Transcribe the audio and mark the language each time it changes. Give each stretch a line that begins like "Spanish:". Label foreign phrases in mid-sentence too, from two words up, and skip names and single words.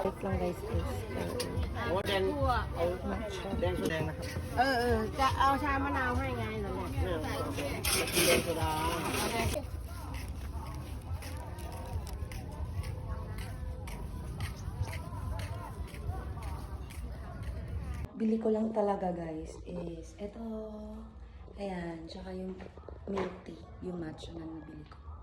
English: Wait lang guys, please.
Thai: หัวแดงเอาแดงแดงนะครับ จะเอาชามะนาวให้ไงเหรอเนี่ย เนี่ยแดงโซดา
Filipino: Bili ko lang talaga guys is ito. Ayan, tsaka yung milk tea, yung matcha na nabili ko.